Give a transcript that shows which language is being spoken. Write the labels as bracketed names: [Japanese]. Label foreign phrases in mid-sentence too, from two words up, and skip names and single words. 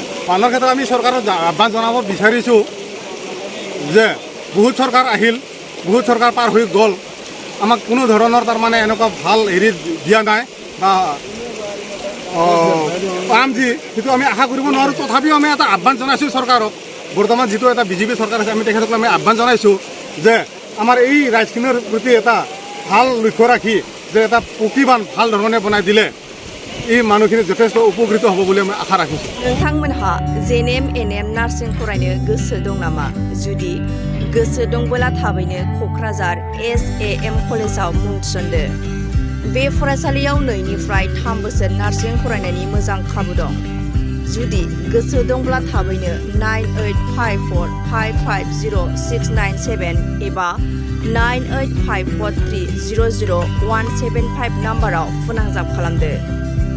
[Assamese] বানৰ ক্ষেত্ৰত আমি চৰকাৰক আহ্বান জনাব বিচাৰিছোঁ যে বহুত চৰকাৰ আহিল, বহুত চৰকাৰ পাৰ হৈ গ'ল, আমাক কোনো ধৰণৰ তাৰমানে এনেকুৱা ভাল হেৰি দিয়া নাই বা পাম যি সেইটো আমি আশা কৰিব নোৱাৰোঁ। তথাপিও আমি এটা আহ্বান জনাইছোঁ চৰকাৰক। বৰ্তমান যিটো এটা BJP চৰকাৰ আছে, আমি তেখেতক আমি আহ্বান জনাইছোঁ যে আমাৰ এই ৰাইজখিনিৰ প্ৰতি এটা ভাল লক্ষ্য ৰাখি যে এটা পকী বান্ধ ভাল ধৰণে বনাই দিলে এই মানুহখিনি যথেষ্ট উপকৃত হ'ব বুলি আমি আশা ৰাখিছোঁ। [Bodo] नोंथांमोनहा JNM NM नार्सिं फरायनो गोसो दं नामा? जुदि गोसो दंबोला थाबैनो क'क्राझार SAM कलेजाव मुं थिसनदो। बे फरायसालियाव 2निफ्राय 3 बोसोर नार्सिं फरायनायनि मोजां खाबु दं। जुदि गोसो दंब्ला थाबैनो 9854550697 एबा 9854300175 नाम्बाराव फोनांजाब खालामदो।